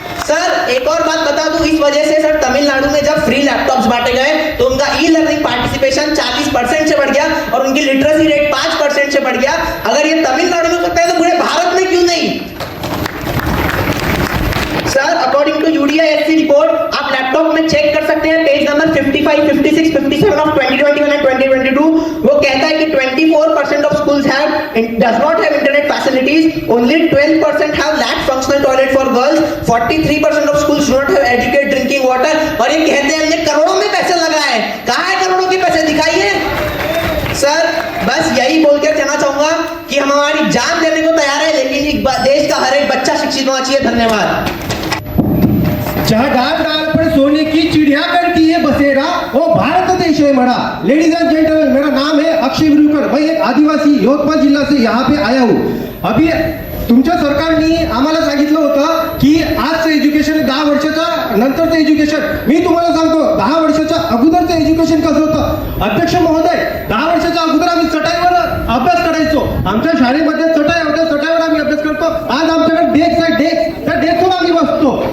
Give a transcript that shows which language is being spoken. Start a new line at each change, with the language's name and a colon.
Hindi: Sir एक और बात बता दूं, इस वजह से सर तमिलनाडु में जब फ्री लैपटॉप्स बांटे गए तो उनका ई लर्निंग पार्टिसिपेशन 40% से बढ़ गया और उनकी लिटरेसी रेट 5% से बढ़ गया। अगर ये तमिलनाडु में हो सकता है तो पूरे भारत में क्यों नहीं? सर
English: according to UDISE report,
Hindi: आप लैपटॉप में चेक कर सकते हैं,
English: Page number 55, 56, 57 of 2021 and 2022।
Hindi: वो कहता है कि
English: 24% of schools does not have internet facilities, only 12% have lack functional toilet for girls, 43% of schools do not have adequate drinking water।
Hindi: और ये कहते हैं हमने करोड़ों में पैसे लगाए। कहाँ है करोड़ों के पैसे, दिखाइए। सर बस यही बोल कर कहना चाहूंगा कि हम हमारी जान देने को तैयार है, लेकिन देश का हर एक बच्चा शिक्षित होना चाहिए। धन्यवाद। जहाँ डाल डाल पर सोने की चिड़िया करती है बसेरा, वो भारत देश है बड़ा।
English: ladies and gentleman,
Hindi: मेरा नाम है अक्षय विरुकर, मैं एक आदिवासी यवतमाळ जिल्हा से यहाँ पे आया हूँ।
Marathi: अभी तुमच्या सरकारने आम्हाला सांगितलं होतं की आजचं एज्युकेशन 10 वर्षाच्या नंतरचं एज्युकेशन। मी तुम्हाला सांगतो 10 वर्षाच्या अगोदरचं एज्युकेशन कसं होतं। अध्यक्ष महोदय, 10 वर्षाच्या अगोदर आम्ही चटाईवर अभ्यास करायचो। आमच्या शाळेमध्ये चटाई होत्या, चटाईवर आम्ही अभ्यास करतो। आज आमच्याकडे डेस्क आहे, त्या डेस्कवर आम्ही बसतो।